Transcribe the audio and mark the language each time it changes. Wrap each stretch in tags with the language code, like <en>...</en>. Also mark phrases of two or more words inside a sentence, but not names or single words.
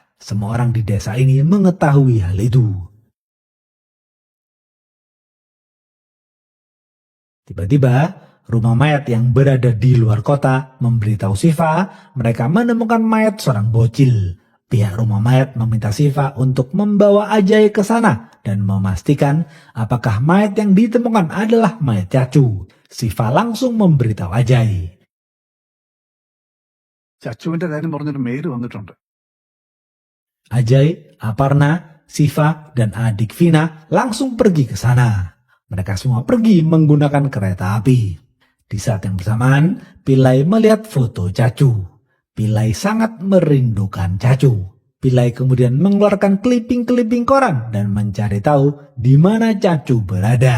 <id>Semua orang di desa ini mengetahui hal itu. Tiba-tiba, rumah mayat yang berada di luar kota memberitahu Siva mereka menemukan mayat seorang bocil. Pihak rumah mayat meminta Siva untuk membawa Ajay ke sana dan memastikan apakah mayat yang ditemukan adalah mayat Cacu. Siva langsung memberitahu Ajay.</id> <ml>ചച്ചുവിന്റെ കാര്യം പറഞ്ഞൊരു മെയിൽ വന്നിട്ടുണ്ട്.</ml> <id>Ajay, Aparna, Siva, dan adik Vina langsung pergi ke sana. Mereka semua pergi menggunakan kereta api. Di saat yang bersamaan, Pillai melihat foto Cacu. Pillai sangat merindukan Cacu. Pillai kemudian mengeluarkan clipping-clipping koran dan mencari tahu di mana Cacu berada.</id>